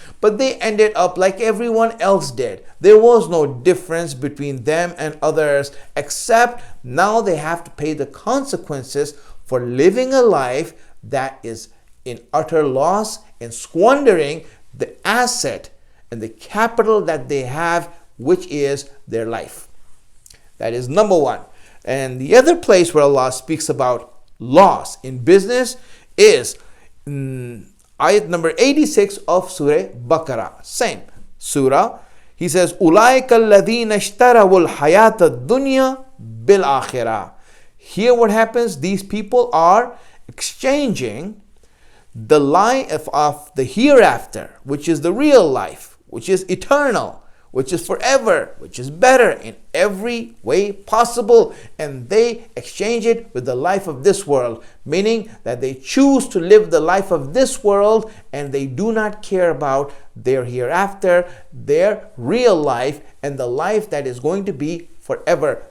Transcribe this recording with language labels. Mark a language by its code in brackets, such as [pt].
[en] But they ended up like everyone else did. There was no difference between them and others, except now they have to pay the consequences for living a life that is in utter loss and squandering the asset and the capital that they have, which is their life. That is number one. And the other place where Allah speaks about loss in business is ayat number 86 of Surah Baqarah. Same surah. [ar] He says, أُولَٰئِكَ الَّذِينَ اشْتَرَوُا الْحَيَاةَ الدُّنْيَا بِالْآخِرَةِ. [en] Here what happens, these people are exchanging the life of the hereafter, which is the real life, which is eternal, which is forever, which is better in every way possible, and they exchange it with the life of this world, meaning that they choose to live the life of this world and they do not care about their hereafter, their real life, and the life that is going to be forever.